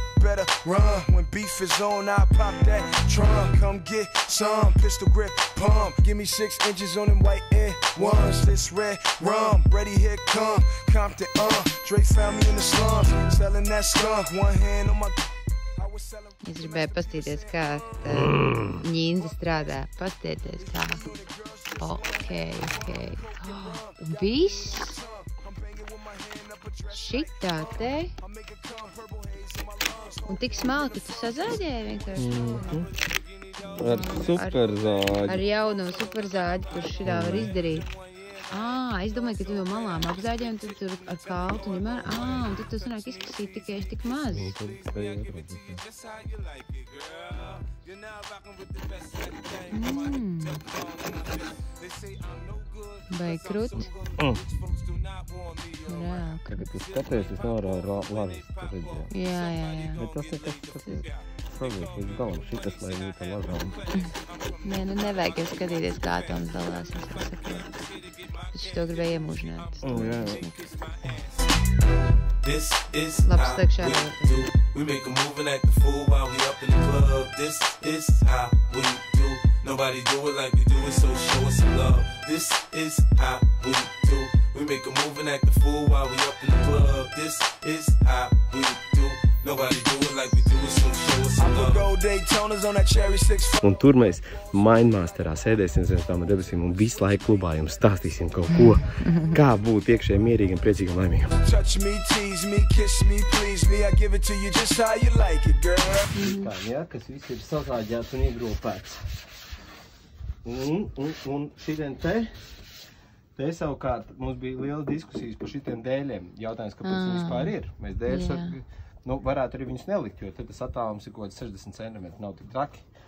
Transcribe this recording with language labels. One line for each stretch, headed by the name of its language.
English: Better run when beef is on. I pop that trunk. Come get some pistol grip pump. Give me 6 inches on them white air ones. This red rum, ready here come Compton. Drake found me in the slums, selling that skunk. One hand on my. I was selling.
Latvian: Es gribēju pastīties, kā ņīnze strādā. Pastieties, kā. Ok. Un viss. Šitā te. Un tik smalki tu sazāģēji vienkārši? Ar superzāģi. Ar jaunu superzāģi, kurš šitā var izdarīt. Es domāju, ka tu jau malām apzāģēji, un tad tur ar kaltu un un tad tu sanāk izkasīt tikai tik maz. Vai krut? Tagad tu skaties, es nevaru lazīt, redzēt. Jā. Bet tas ir savies līdz galam, šitas, lai būtu lazām. Nē, nu nevajag jau skatīties, kā Toms dalās, es saku. Es to gribēju iemūžināt. Jā.
English: This is
Latvian: Labs
English: how
Latvian: tekšā.
English: we do. We make a move and act a fool while we up in the club. This is how we do. Nobody do it like we do it, so show us some love. This is how we do. We make a move and act a fool while we up in the club. This is how we do. Nobody do it like we do it, so show us some love. Gold Daytonas on that cherry 6.
Latvian: Un tur mēs Mindmasterā sēdēsim zem tām debesīm un visu laiku klubā jums stāstīsim kaut ko, kā būt iekšēji mierīgam, priecīgam, laimīgam.
English: Touch me, tease me, kiss me, please me. I give it to you just how you like it, girl.
Latvian: Kā, ja, kas viss ir sazāģēts un iegropēts. Un šitien te savukārt mums bija liela diskusijas par šitiem dēļiem. Jautājums, kāpēc viņi vispār ir. Mēs dēļus varētu arī viņus nelikt, jo tad tas attālums ir kaut 60 cm, nav tik traki.